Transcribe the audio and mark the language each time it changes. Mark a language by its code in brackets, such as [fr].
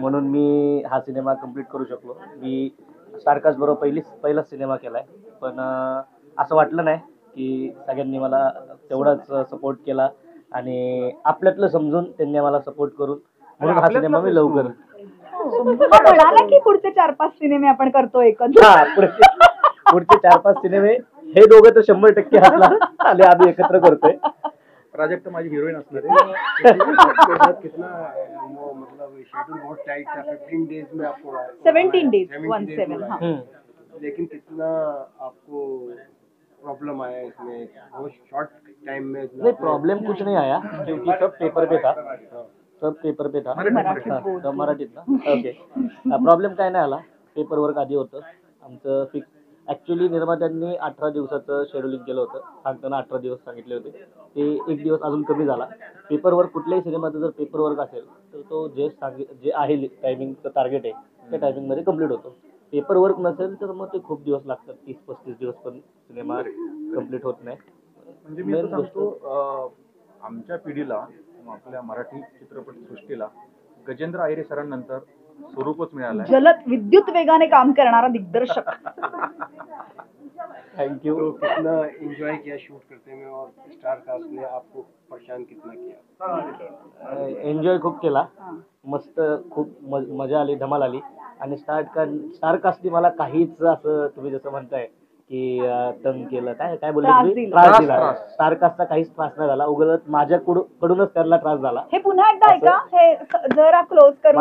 [mr] म्हणून मी हा cinema complete करू शकलो. मी स्टारकास्ट बरोबर पहिलाच सिनेमा केलाय, पण असं वाटलं नाही की सगळ्यांनी मला तेवढाच सपोर्ट केला आणि आपल्यातलं समजून त्यांनी मला सपोर्ट करून म्हणून हा सिनेमा मी लवकर तो म्हणाला की पुढचे 4-5 सिनेमे आपण करतो एकत्र. हा पुढचे 4-5 सिनेमे हे दोघं तर 100% हसला आणि आम्ही एकत्र करतोय. प्राजक्त माझी हिरोईन असणार आहे. [hi] कितना वो मतलब शेड्यूल बहुत टाइट था, 15 डेज में आपको [en] 17 days, 17 1 days 7 [hi] में हाँ. लेकिन कितना आपको प्रॉब्लम आया इसमें, बहुत शॉर्ट टाइम में इतना नहीं, प्रॉब्लम कुछ नहीं आया क्योंकि सब पेपर पे था. सब पेपर पे था. [mr] मराठीत हा, बोल. तर मराठीत ना. ओके. प्रॉब्लेम काय नाही आला. पेपर वर्क आधी होतं आमचं फिक्स. ऍक्च्युली निर्मात्यांनी 18 दिवसाचं शेड्युलिंग केलं होतं. सांगताना 18 दिवस सांगितले होते, ते 1 दिवस अजून कमी झाला. पेपर वर्क कुठल्याही सिनेमाचं जर पेपर वर्क असेल तर तो जे आहे टायमिंगचं टार्गेट आहे त्या टायमिंगमध्ये कम्प्लीट होतो. पेपर वर्क नसेल तर मग ते खूप दिवस लागतात, 30-35 दिवस पण सिनेमा कम्प्लीट होत नाही. म्हणजे मी असं सांगतो, आमच्या पिढीला, आपल्या मराठी चित्रपट सृष्टीला गजेंद्र अहिरे सरांनंतर स्वरूपच मिळालं आहे. जलद विद्युत वेगाने काम करणारा दिग्दर्शक. थँक्यू. [hi] तो कितना एंजॉय किया शूट करते में, और स्टार कास्ट ने आपको परेशान कितना किया? [mr] एन्जॉय खूप केला. मस्त, खूप मजा आली, धमाल आली. आणि स्टारकास्टनी मला काहीच असं तुम्ही जसं म्हणताय की तंग केलं, काय बोलले त्रास तुम्ही? दिला. त्रास दिला. स्टारकास्टचा काहीच त्रास नाही झाला, उगाच माझ्याकडूनच त्यांना त्रास झाला. हे पुन्हा एकदा ऐका, हे जरा क्लोज करून.